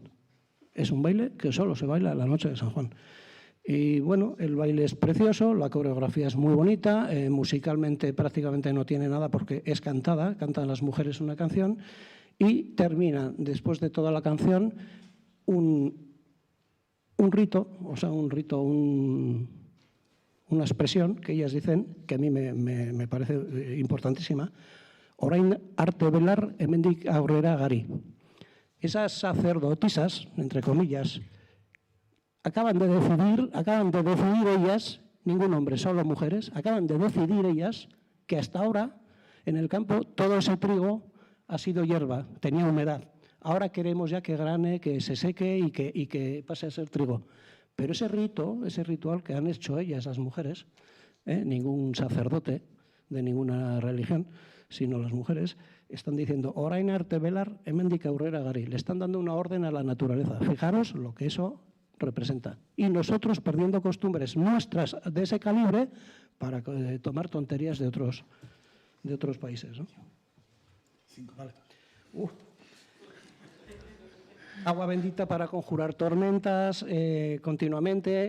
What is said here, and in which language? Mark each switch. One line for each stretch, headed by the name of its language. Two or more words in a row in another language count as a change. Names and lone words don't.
Spanish: Es un baile que solo se baila la noche de San Juan. Y bueno, el baile es precioso, la coreografía es muy bonita, musicalmente prácticamente no tiene nada porque es cantada, cantan las mujeres una canción y termina, después de toda la canción, un rito, una expresión que ellas dicen, que a mí me parece importantísima,
Basque: orain arte belar hemendik aurrera gari.
Spanish: Esas sacerdotisas, entre comillas, acaban de decidir ellas, ningún hombre, solo mujeres, acaban de decidir ellas que hasta ahora en el campo todo ese trigo ha sido hierba, tenía humedad. Ahora queremos ya que grane, que se seque y que pase a ser trigo. Pero ese ritual que han hecho ellas, las mujeres, ningún sacerdote de ninguna religión, sino las mujeres, están diciendo
Basque: orain arte belar hemendik aurrera gari.
Spanish: Le están dando una orden a la naturaleza. Fijaros lo que eso representa. Y nosotros perdiendo costumbres nuestras de ese calibre para tomar tonterías de otros países, ¿no? Vale. Agua bendita para conjurar tormentas continuamente.